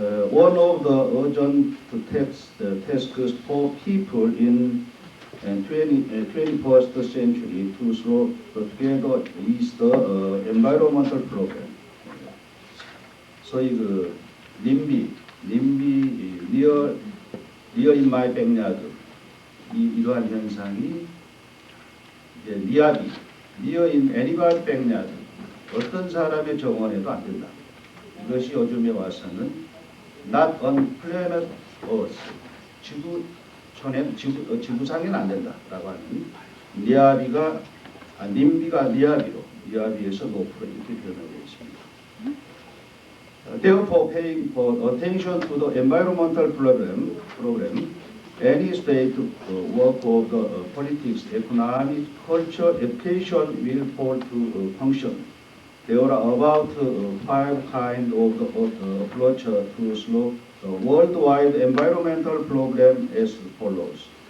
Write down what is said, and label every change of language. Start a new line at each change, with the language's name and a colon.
English: One of the urgent tasks for people in 21st century to solve together is the environmental problem.
Korean: 소위 그 NIMBY, near in my backyard, 이러한 현상이 이제 니아비, near in anybody's backyard, 어떤 사람의 정원에도 안 된다. 이것이 요즘에 와서는 not on planet Earth, 지구상에는 안 된다라고 하는 니아비가 님비가 니아비에서 노프로 이렇게 표현하고 있습니다.
English: Therefore, paying attention to the environmental problem, any state work of the politics, economic, culture, education will fall to function. There are about 5 kinds of approach to solve the worldwide environmental problem as follows.